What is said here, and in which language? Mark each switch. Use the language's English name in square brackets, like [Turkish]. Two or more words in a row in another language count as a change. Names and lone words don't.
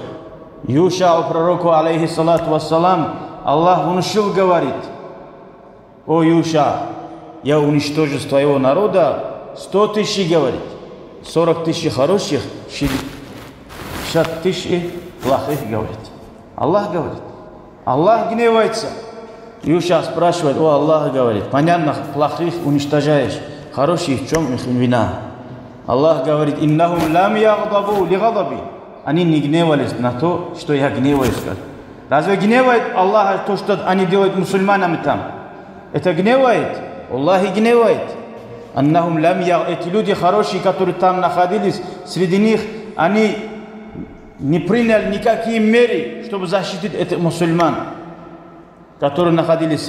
[Russian] Юша, пророку, [Arabic] عليه الصلاة والسلام, [Russian] Аллах внушил, говорит, о Юша, я уничтожу с твоего народа 100 тысяч, говорит, 40 тысяч хороших, 60 тысяч плохих, говорит. Аллах говорит. Аллах гневается. Юша спрашивает, о Аллах, говорит, понятно, плохих уничтожаешь, хороших в чем их вина? Аллах говорит, [Arabic] إنهم لم يغضبوا لغضبي. [Russian] Они не гневались на то, что я гневаюсь. Разве гневает Аллах то, что они делают мусульманами там? Это гневает? Аллах гневает. [Arabic] إنهم لم يغضبوا. [Russian] Эти люди хорошие, которые там находились, среди них, они не приняли никакие меры, чтобы защитить этих мусульман, которые находились.